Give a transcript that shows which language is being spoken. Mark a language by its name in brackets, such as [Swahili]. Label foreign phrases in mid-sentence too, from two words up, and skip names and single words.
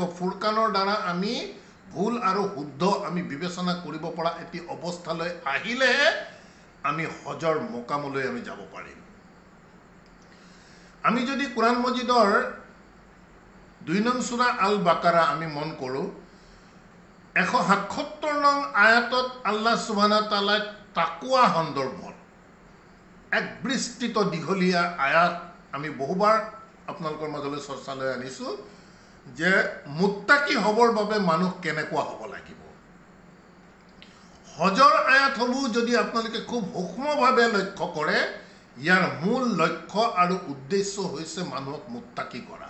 [Assamese] ফুৰকানৰ দ্বাৰা আমি ভুল আৰু শুদ্ধ আমি বিবেচনা কৰিব পৰা এটি অৱস্থালৈ আহিলেহে আমি হজৰ মকামলৈ আমি যাব পাৰিম। আমি যদি কোৰাণ মজিদৰ ২ নং সূৰা আল বাকাৰা আমি মন কৰোঁ, ১৭৭ নং আয়াতত [Arabic] الله سبحانه وتعالى [Assamese] তাকৱা সন্দৰ্ভত এক বিস্তৃত দীঘলীয়া আয়াত আমি বহুবাৰ আপোনালোকৰ মাজলৈ চৰ্চালৈ আনিছোঁ যে মুত্তাকি হ'বৰ বাবে মানুহ কেনেকুৱা হ'ব লাগিব। হজৰ আয়াতসমূহ যদি আপোনালোকে খুব সূক্ষ্মভাৱে লক্ষ্য কৰে, ইয়াৰ মূল লক্ষ্য আৰু উদ্দেশ্য হৈছে মানুহক মুত্তাকি কৰা।